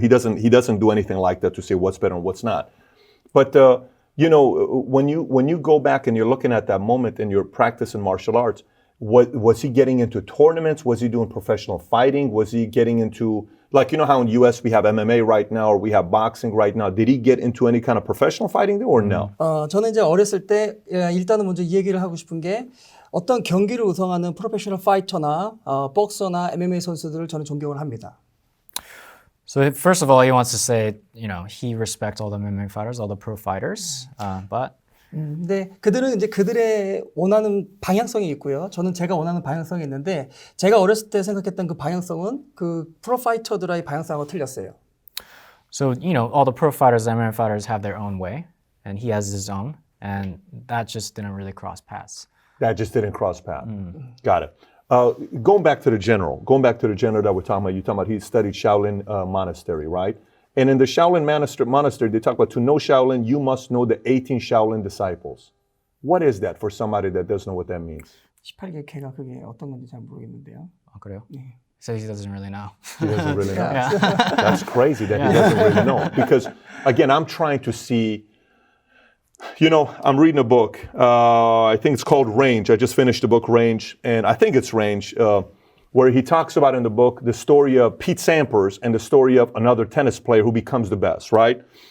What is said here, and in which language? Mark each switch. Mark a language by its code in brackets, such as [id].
[en] He doesn't do anything like that to say what's better and what's not. But when you go back and you're looking at that moment in your practice in martial arts, was he getting into tournaments? Was he doing professional fighting? Was he getting into, like, how in the US we have MMA right now, or we have boxing right now? Did he get into any kind of professional fighting there or no? [ko] 저는 이제 어렸을 때 일단은 먼저 이 얘기를 하고 싶은 게 어떤 경기를 우승하는 프로페셔널 파이터나 복서나 MMA 선수들을 저는 존경을 합니다. [en] So first of all, he wants to say, he respects all the MMA fighters, all the pro fighters, but [ko] 근데 그들은 이제 그들의 원하는 방향성이 있고요. 저는 제가 원하는 방향성이 있는데, 제가 어렸을 때 생각했던 그 방향성은 그 프로파이터들의 방향성하고 틀렸어요. [en] So, all the pro fighters, MMA fighters have their own way, and he has his own, and that just didn't really cross paths. That just didn't cross paths. Got it. Going back to the general that we're talking about, you're talking about he studied Shaolin Monastery, right? And in the Shaolin monastery, they talk about to know Shaolin, you must know the 18 Shaolin disciples. What is that for somebody that doesn't know what that means? [ko] 18개 개가 그게 어떤 건지 잘 모르겠는데요. 그래요? [en] He says he doesn't really know. He doesn't really know. That's crazy that he doesn't really know. Because, again, I'm trying to see, I'm reading a book. I think it's called Range. I just finished the book Range, and I think it's Range, where he talks about in the book the story of Pete Sampras and the story of another tennis player who becomes the best, right?